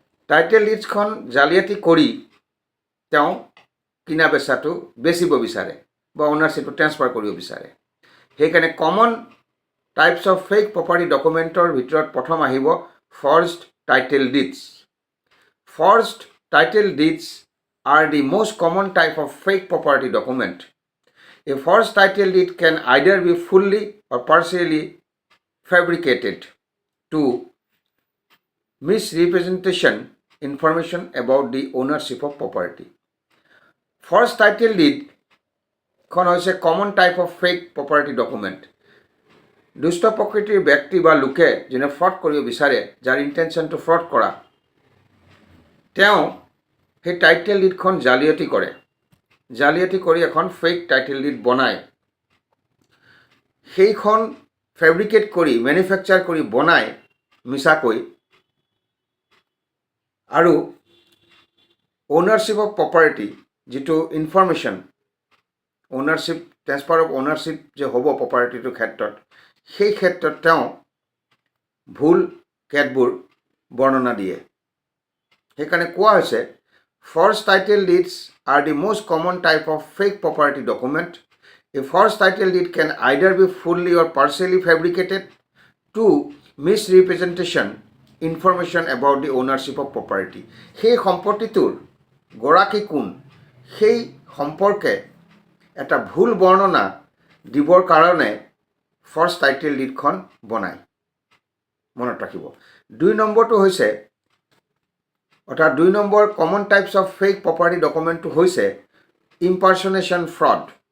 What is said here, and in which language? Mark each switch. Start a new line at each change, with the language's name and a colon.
Assamese: Title ডিডছখন জালিয়াতি কৰি তেওঁ কিনা বেচাটো বেচিব বিচাৰে বা অ'নাৰশ্বিপটো ট্ৰেন্সফাৰ কৰিব বিচাৰে। সেইকাৰণে common types of fake property ডকুমেণ্টৰ ভিতৰত প্ৰথম আহিব ফৰ্জড title ডিডছ।
English: Forged title deeds are the most common type of fake property document. A forged title deed can either be fully or partially fabricated to misrepresentation information about the ownership of property. Forged title deed
Assamese: খন হৈছে
English: common type of fake property document.
Assamese: দুষ্ট প্ৰকৃতিৰ ব্যক্তি বা লোকে যোনে fraud কৰিব বিচাৰে, যাৰ ইণ্টেনশ্যনটো ফ্ৰড কৰা, তেওঁ সেই টাইটেল ডিডখন জালিয়াতি কৰে, জালিয়াতি কৰি এখন ফেক টাইটেল ডিড বনায়। সেইখন ফেব্ৰিকেট কৰি মেনুফেকচাৰ কৰি বনাই মিছাকৈ আৰু অ'নাৰশ্বিপ অফ প্ৰপাৰ্টি যিটো information ownership transfer of ownership যে হ'ব প্ৰপাৰ্টিটোৰ ক্ষেত্ৰত সেই ক্ষেত্ৰত তেওঁ ভুল কেতবোৰ বৰ্ণনা দিয়ে। সেইকাৰণে কোৱা হৈছে
English: false title deeds are the most common type of fake property document. A false title deed can either be fully or partially fabricated to misrepresentation information about the ownership of property.
Assamese: সেই সম্পত্তিটোৰ গৰাকী কোন সেই সম্পৰ্কে এটা ভুল বৰ্ণনা দিবৰ কাৰণে ফল্ছ টাইটেল ডিডখন বনায়। মনত ৰাখিব। 2 নম্বৰটো হৈছে অৰ্থাৎ 2 number common types of fake property ডকুমেণ্টটো হৈছে ইম্পাৰ্চনেশ্যন ফ্ৰড।